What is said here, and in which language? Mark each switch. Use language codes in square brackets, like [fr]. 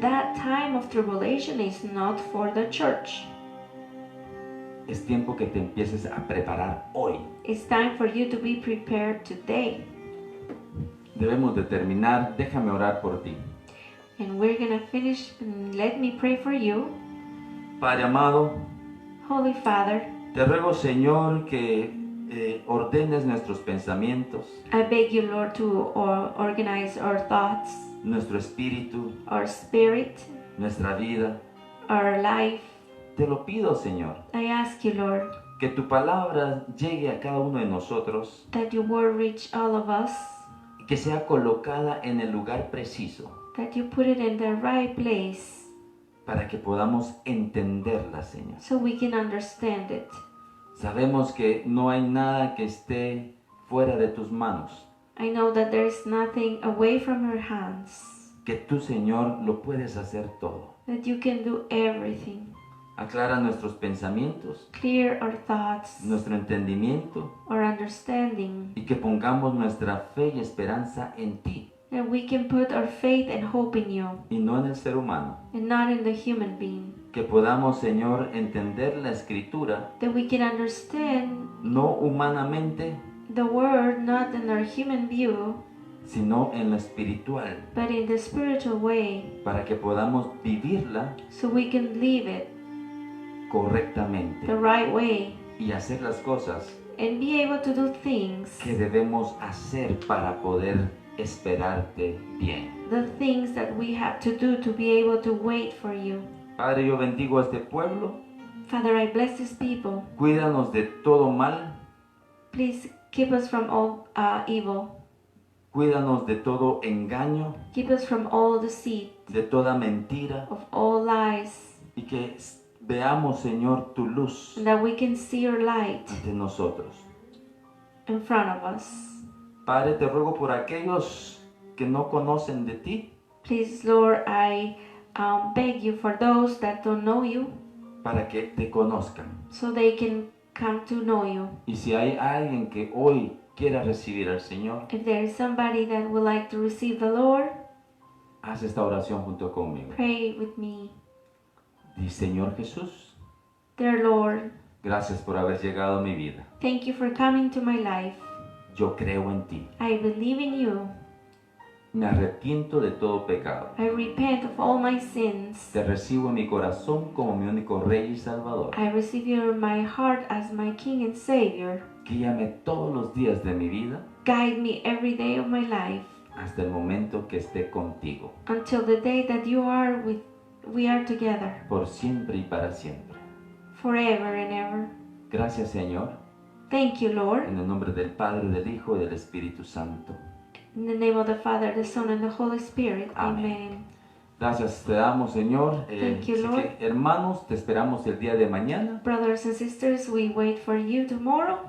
[en] That time of tribulation is not for the church. [es] Es tiempo que te empieces a preparar hoy. [en] It's time for you to be prepared today. [es] Debemos de terminar. Déjame orar por ti. [en] And we're going to finish. And let me pray for you. [es] Padre amado, [en] Holy Father, [es] te ruego, Señor, que ordenes nuestros pensamientos, [en] I beg you, Lord, to organize our thoughts, [es] nuestro espíritu, [en] our spirit, [es] nuestra vida. [en] our life. [es] Te lo pido, Señor, [en] I ask you, Lord, [es] que tu palabra llegue a cada uno de nosotros, [en] that your word reach all of us, [es] que sea colocada en el lugar preciso, [en] that you put it in the right place [es] para que podamos entenderla, Señor. [en] so we can understand it. [es] Sabemos que no hay nada que esté fuera de tus manos, [en] I know that there's nothing away from your hands, [es] que tú, Señor, lo puedes hacer todo. [en] that you can do everything. [es] Aclara nuestros pensamientos, [en] clear our thoughts, [es] nuestro entendimiento, [en] our understanding, [es] y que pongamos nuestra fe y esperanza en ti [en] that we can put our faith and hope in you [es] y no en el ser humano. [en] and not in the human being. [es] Que podamos, Señor, entender la Escritura [en] That we can understand [es] no humanamente, [en] the word not in our human view, [es] sino en lo espiritual, [en] but in the spiritual way, [es] para que podamos vivirla [en] so we can live it [es] correctamente [en] the right way [es] y hacer las cosas [en] and be able to do things, [es] que debemos hacer para poder esperarte bien. [en] the things that we have to do to be able to wait for you. [es] Padre, yo bendigo a este pueblo, [en] Father, I bless these people. [es] cuídanos de todo mal, [en] Please keep us from all evil. [es] cuídanos de todo engaño, [en] Keep us from all deceit, [es] de toda mentira, [en] of all lies, [es] y que veamos, Señor, tu luz [en] and that we can see your light [es] ante nosotros. [en] in front of us. [es] Padre, te ruego por aquellos que no conocen de ti, [en] Please, Lord, I beg you for those that don't know you, [es] para que te conozcan. [en] so they can come to know you. [es] Y si hay alguien que hoy quiera recibir al Señor, [en] If there is somebody that would like to receive the Lord, [es] haz esta oración junto conmigo. [en] pray with me. [es] Di, Señor Jesús, [en] Dear Lord, [es] gracias por haber llegado a mi vida. [en] thank you for coming to my life. [es] Yo creo en ti. [en] I believe in you. [es] Me arrepiento de todo pecado. [en] I repent of all my sins. [es] Te recibo en mi corazón como mi único Rey y Salvador. [en] I receive you in my heart as my King and Savior. [es] Guíame todos los días de mi vida [en] Guide me every day of my life [es] hasta el momento que esté contigo, [en] until the day that we are together, [es] por siempre y para siempre. [en] forever and ever. [es] Gracias, Señor, [en] Thank you, Lord. [es] en el nombre del Padre, del Hijo y del Espíritu Santo. [en] In the name of the Father, the Son, and the Holy Spirit. [es] Amén. [en] Amen. [es] Gracias te damos, Señor. [en] Thank you, [es] Así [en] Lord. [es] que, hermanos, te esperamos el día de mañana. [en] Brothers and sisters, we wait for you tomorrow.